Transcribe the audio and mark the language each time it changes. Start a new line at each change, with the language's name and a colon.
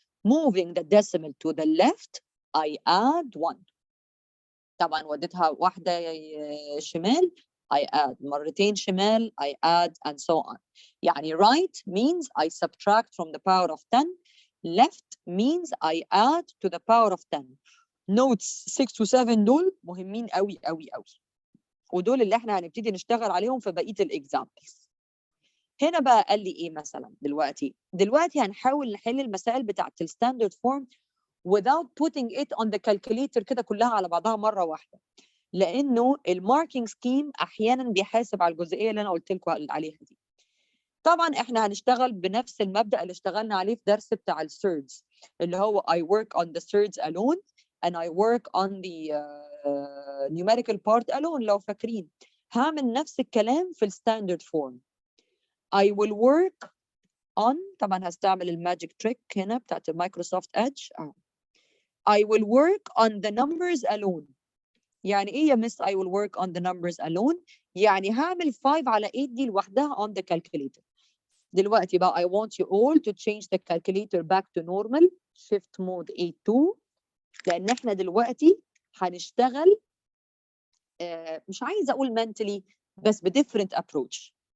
English: Moving the decimal to the left I add 1.
Arabic: طبعا وديتها واحدة شمال
English: I add
Arabic: مرتين شمال
English: I add and so on.
Arabic: يعني
English: right means I subtract from the power of 10. Left means I add to the power of 10. Notes 6 to 7
Arabic: دول مهمين قوي قوي قوي. ودول اللي احنا هنبتدي نشتغل عليهم في بقية الإكزامبلز. هنا بقى قال لي ايه مثلا دلوقتي هنحاول نحل المسائل بتاعت الستاندرد فورم without putting it on the calculator كده كلها على بعضها مرة واحدة، لأنه الماركينج سكيم أحيانا بيحاسب على الجزئية اللي أنا قلت لكم عليها دي. طبعا احنا هنشتغل بنفس المبدأ اللي اشتغلنا عليه في درس بتاع السيردز اللي هو
English: I work on the surds alone and I work on the numerical part alone.
Arabic: لو فاكرين هعمل نفس الكلام في الستاندرد فورم.
English: I will work on
Arabic: طبعا هستعمل الماجيك تريك هنا بتاعت المايكروسوفت ايدج.
English: I will work on the numbers alone.
Arabic: يعني ايه يا مس
English: I will work on the numbers alone؟
Arabic: يعني هعمل
English: 5 على 8
Arabic: دي لوحدها
English: on the calculator.
Arabic: دلوقتي بقى
English: I want you all to change the calculator back to normal
Arabic: shift mode A2 لأن احنا دلوقتي هنشتغل مش عايزة أقول mentally بس ب
English: different approach.